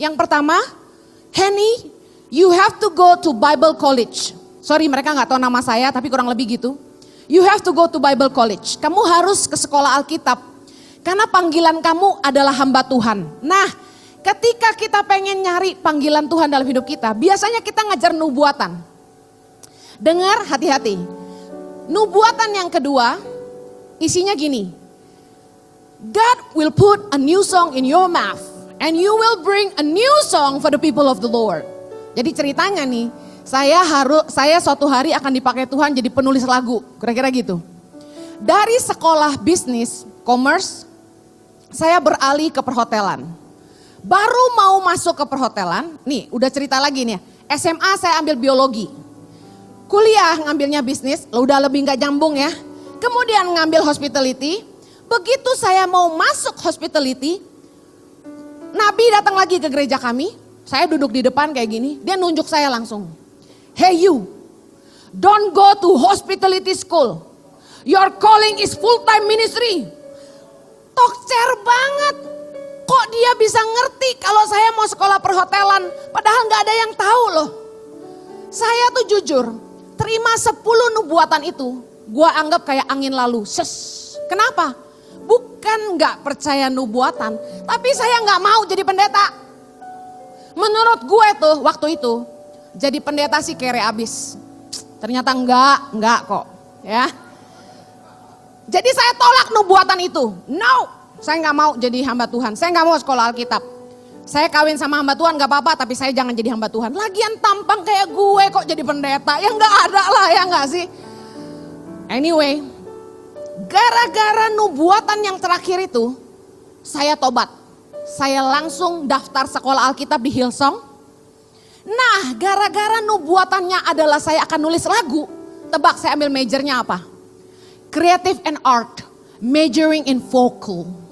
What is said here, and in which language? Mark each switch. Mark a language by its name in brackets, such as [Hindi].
[Indonesian] Yang pertama, [English] Henny, you have to go to Bible College. [Indonesian] Sorry, mereka gak tahu nama saya, tapi kurang lebih gitu. [English] You have to go to Bible College. [Indonesian] Kamu harus ke sekolah Alkitab. Karena panggilan kamu adalah hamba Tuhan. Nah, ketika kita pengen nyari panggilan Tuhan dalam hidup kita, biasanya kita ngajar nubuatan. Dengar, hati-hati. Nubuatan yang kedua, isinya gini. [English] God will put a new song in your mouth. And you will bring a new song for the people of the Lord. [Indonesian] Jadi ceritanya nih, saya suatu hari akan dipakai Tuhan jadi penulis lagu. Kira-kira gitu. Dari sekolah bisnis, commerce, saya beralih ke perhotelan. Baru mau masuk ke perhotelan, nih udah cerita lagi nih. SMA saya ambil biologi. Kuliah ngambilnya bisnis, udah lebih gak nyambung ya. Kemudian ngambil hospitality. Begitu saya mau masuk hospitality, Nabi datang lagi ke gereja kami. Saya duduk di depan kayak gini, dia nunjuk saya langsung. [English] Hey you, don't go to hospitality school. Your calling is full-time ministry. [Indonesian] Tokcer banget. Kok dia bisa ngerti kalau saya mau sekolah perhotelan, padahal gak ada yang tahu loh. Saya tuh jujur, terima 10 nubuatan itu, gua anggap kayak angin lalu. Kenapa? Bukan gak percaya nubuatan, tapi saya gak mau jadi pendeta. Menurut gue tuh waktu itu, jadi pendeta sih kere abis. Ternyata enggak kok ya. Jadi saya tolak nubuatan itu. No, saya gak mau jadi hamba Tuhan. Saya gak mau sekolah Alkitab. Saya kawin sama hamba Tuhan gak apa-apa, tapi saya jangan jadi hamba Tuhan. Lagian tampang kayak gue kok jadi pendeta. Ya gak ada lah, ya gak sih. Anyway, gara-gara nubuatan yang terakhir itu, saya tobat. Saya langsung daftar sekolah Alkitab di Hillsong. Nah, gara-gara nubuatannya adalah saya akan nulis lagu. Tebak saya ambil majornya apa? [English] Creative and Art, majoring in vocal.